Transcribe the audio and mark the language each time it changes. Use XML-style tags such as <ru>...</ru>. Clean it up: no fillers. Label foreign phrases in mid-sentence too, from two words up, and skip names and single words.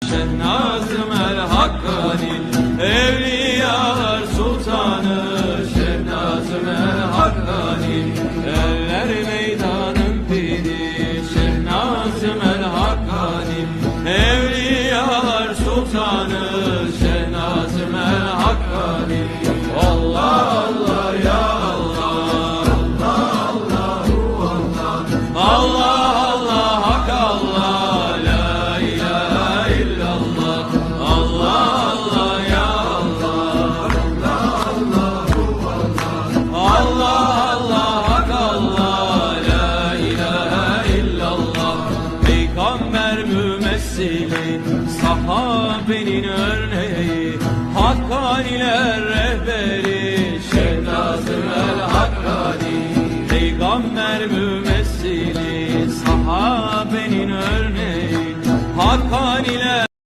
<tr>Şehnazım el Hakkani, Evliyalar Sultanı. Şehnazım el Hakkani, eller meydanın piri. Şehnazım el Hakkani, Evliyalar Sultanı. Şehnazım el Hakkani.</tr> <ar>الله الله يا الله، الله الله الله، الله الله حق الله، لا إله إلا الله، الله الله يا الله، الله الله الله، الله الله حق الله، لا إله إلا الله.</ar> <tr>Peygamber mümessili, sahabenin örneği, Hakkaniler rehberi. Şehnazım el Hakkani, Peygamber mümessili, sahabenin örneği, Hakkaniler</tr>